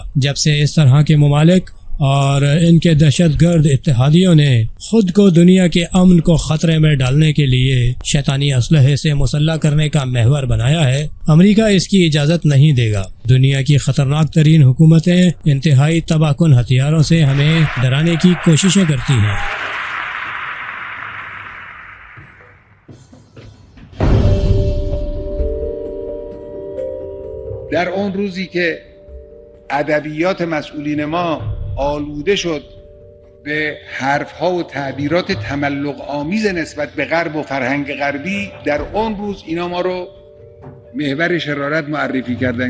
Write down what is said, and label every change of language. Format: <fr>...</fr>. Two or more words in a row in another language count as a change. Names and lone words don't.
<ur>جب سے اس طرح کے ممالک اور ان کے دہشت گرد اتحادیوں نے خود کو دنیا کے امن کو خطرے میں ڈالنے کے لیے شیطانی اسلحے سے مسلح کرنے کا محور بنایا ہے، امریکہ اس کی اجازت نہیں دے گا۔ دنیا کی خطرناک ترین حکومتیں انتہائی تباہ کن ہتھیاروں سے ہمیں ڈرانے کی کوششیں کرتی ہیں۔</ur> <fa>در اون روزی که ادبیات مسئولین ما آلوده شد به حرفها و تعبیرات تملق آمیز نسبت به غرب و فرهنگ غربی، در اون روز اینا ما رو محور شرارت معرفی کردن.</fa>